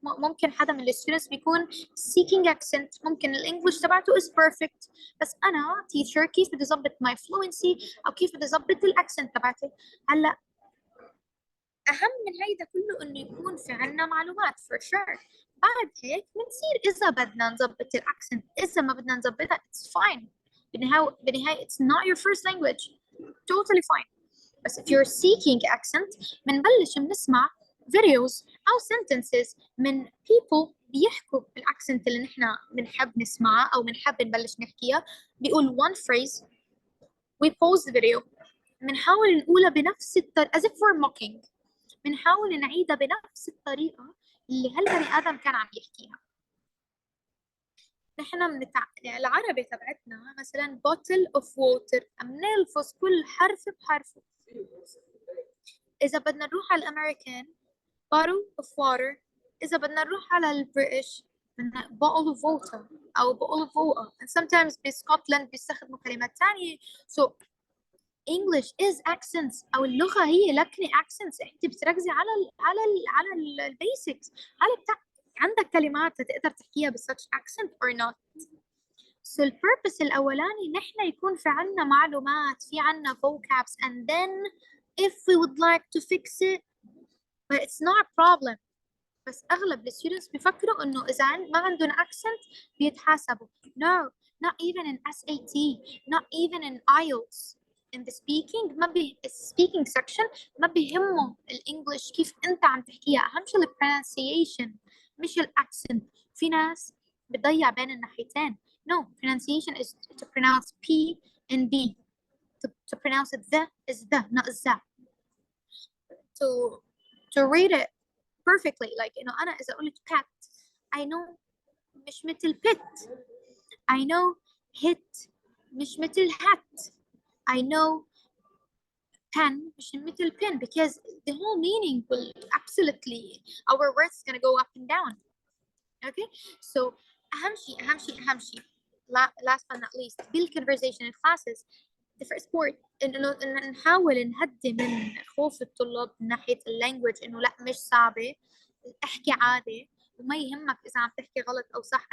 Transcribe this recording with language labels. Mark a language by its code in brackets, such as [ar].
[ar] ممكن حدا من الستودنتس بيكون [en] seeking accent، [ar] ممكن الانجليش تبعته [en] is perfect، [ar] بس انا teacher كيف بدي اظبط [en] my fluency [ar] او كيف بدي اظبط الاكسنت تبعتي. هلا اهم من هيدا كله انه يكون في عنا معلومات [en] for sure. [ar] بعد هيك بنصير اذا بدنا نظبط الاكسنت، اذا ما بدنا نظبطها [en] it's fine. [ar] بالنهاية [en] it's not your first language, totally fine. [ar] بس [en] if you're seeking accent [ar] بنبلش بنسمع videos أو sentences من people بيحكوا بالأكسنت اللي نحن بنحب نسمعها أو بنحب نبلش نحكيها. بيقول [en] one phrase, we pause the video, [ar] بنحاول نقولها بنفس الطريقة [en] as if we're mocking، [ar] بنحاول نعيدها بنفس الطريقة اللي هالبني آدم كان عم يحكيها. نحن العربي تبعتنا مثلا [en] bottle of water، [ar] بنلفظ كل حرف بحرفه. إذا بدنا نروح على الأمريكان [en] bottle of water، [ar] إذا بدنا نروح على البريتش بدنا bottle of water أو bottle of water. [en] and sometimes [ar] بسكوتلاند بيستخدموا كلمات تانية. [en] so English is accents، [ar] أو اللغة هي لكنة [en] accents. [ar] أنت بتركزي على البيسكس، عندك كلمات تقدر تحكيها ب [en] such accent or not. so [ar] البيربس الأولاني نحن يكون في عنا [en] معلومات، في عنا vocabs, and then if we would like to fix it but it's not a problem. [ar] بس أغلب الستودنتس بيفكروا إنه إذا ما عندهم accent بيتحاسبوا. [en] no, not even in SAT, not even in IELTS. in the speaking speaking section [ar] ما بيهمه الإنجليش كيف أنت عم تحكيها، أهم شيء pronunciation مش الأكسنت. في ناس بتضيع بين الناحيتين. [en] no, pronunciation is to pronounce P and B. to pronounce it the is the, not the. to read it perfectly, like [ar] أنا إذا قلت [en] cat I know [ar] مش مثل [en] pit. I know hit [ar] مش مثل [en] hat. I know pen [ar] مش مثل [en] pin, because the whole meaning will absolutely, our words is gonna go up and down. okay, so [ar] أهم شيء [en] last but not least [ar] بالconversation classes [en] the first part [ar] إنه نحاول نهدي من خوف الطلاب من ناحية اللانجوج، إنه لا مش صعبة، احكي عادي وما يهمك إذا عم تحكي غلط أو صح.